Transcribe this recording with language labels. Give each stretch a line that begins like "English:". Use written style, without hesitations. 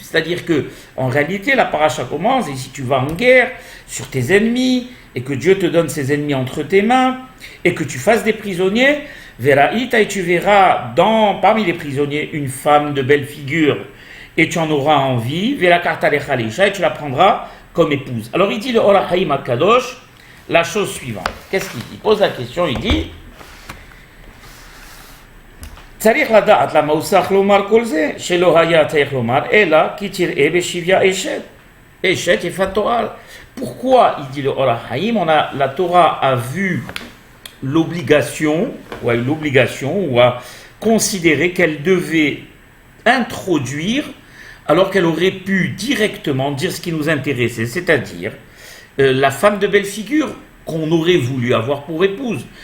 French: C'est-à-dire que, en réalité, la paracha commence, et si tu vas en guerre sur tes ennemis, et que Dieu te donne ses ennemis entre tes mains, et que tu fasses des prisonniers, Veraïta, et tu verras parmi les prisonniers une femme de belle figure, et tu en auras envie,
Hebrew: Velakarta lecha leisha,
French: et tu la prendras comme épouse. Alors il dit le Or HaHaim HaKadosh, la chose suivante. Qu'est-ce qu'il dit? Il pose la question, il dit
Hebrew: צריך לדעת למה הוא צריך לומר כל זה, שלא היה צריך לומר, אלא כי תראה בשביה אשת יפת תואר.
French: Pourquoi il dit le Or HaHaim? La Torah a vu l'obligation, ou a eu l'obligation, ou a considéré qu'elle devait introduire, alors qu'elle aurait pu directement dire ce qui nous intéressait, c'est-à-dire la femme de belle figure qu'on aurait voulu avoir pour épouse.